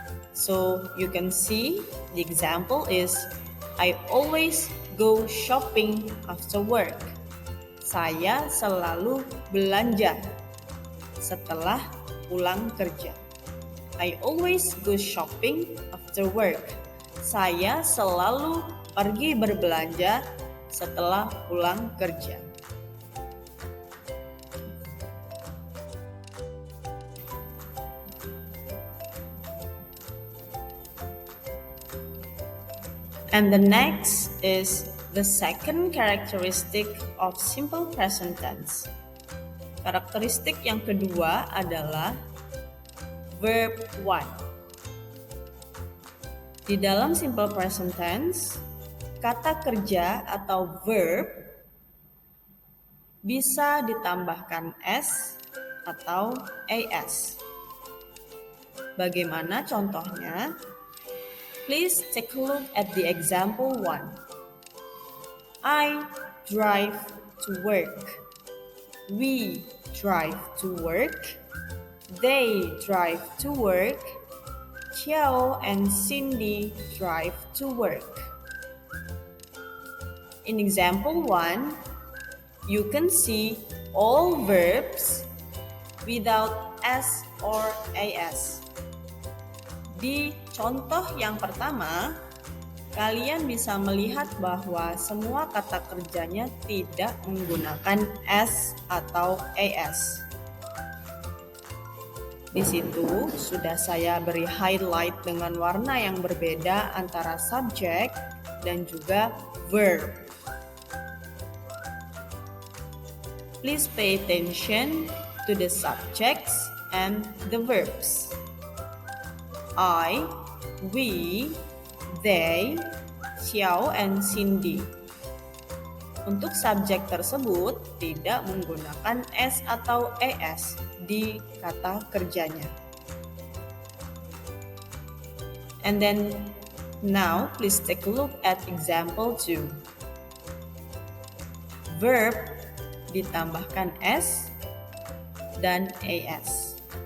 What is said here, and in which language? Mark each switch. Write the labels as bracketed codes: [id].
[en] So you can see the example is I always go shopping after work. [id] Saya selalu belanja setelah pulang kerja. [en] I always go shopping after work. [id] Saya selalu pergi berbelanja setelah pulang kerja. [en] And the next is the second characteristic of simple present tense. [id] Karakteristik yang kedua adalah verb 1. Di dalam simple present tense, kata kerja atau verb bisa ditambahkan s atau as. Bagaimana contohnya? [en] Please take a look at the example 1. I drive to work. We drive to work. They drive to work. Xiao and Cindy drive to work. In example 1, you can see all verbs without s or as. [id] Di contoh yang pertama, kalian bisa melihat bahwa semua kata kerjanya tidak menggunakan s atau as. Di situ sudah saya beri highlight dengan warna yang berbeda antara subject dan juga verb. [en] Please pay attention to the subjects and the verbs. I, we, they, Xiao, and Cindy. [id] Untuk subjek tersebut tidak menggunakan s atau as di kata kerjanya. [en] And then now please take a look at example 2. [id] Verb ditambahkan s dan as.